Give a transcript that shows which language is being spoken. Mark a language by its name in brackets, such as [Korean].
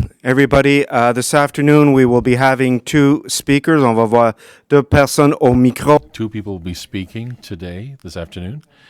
[English] Everybody, this afternoon we will be having two speakers. [French] On va voir deux personnes au micro. [English] Two people will be speaking today, this afternoon.